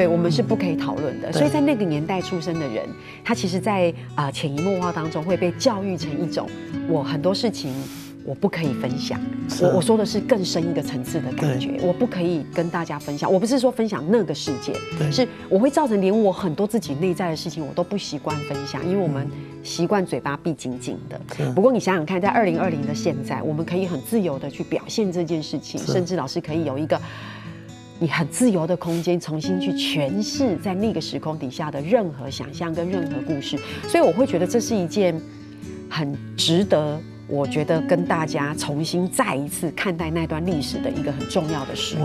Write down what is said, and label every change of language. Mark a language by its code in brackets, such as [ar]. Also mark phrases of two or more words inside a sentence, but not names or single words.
[zh] 對，我們是不可以討論的。所以在那個年代出生的人，他其實在潛移默化當中會被教育成一種，我很多事情。我不可以分享，我說的是更深一個層次的感覺，我不可以跟大家分享。我不是說分享那個事件，是我會造成連我很多自己內在的事情，我都不習慣分享，因為我們習慣嘴巴閉緊緊的。不過你想想看，在2020的現在，我們可以很自由的去表現這件事情，甚至老師可以有一個你很自由的空間，重新去詮釋在那個時空底下的任何想象跟任何故事。所以我會覺得這是一件很值得我觉得跟大家重新再一次看待那段历史的一个很重要的时刻。